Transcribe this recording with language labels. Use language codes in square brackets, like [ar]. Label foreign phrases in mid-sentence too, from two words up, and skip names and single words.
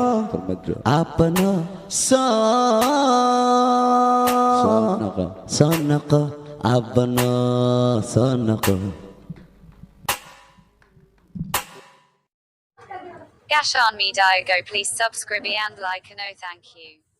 [so] Farmaajo. Abano, soo Soo noqo. soo noqo. Abano, soo noqo. [en] Gashan Media, go please subscribe and like and oh thank you.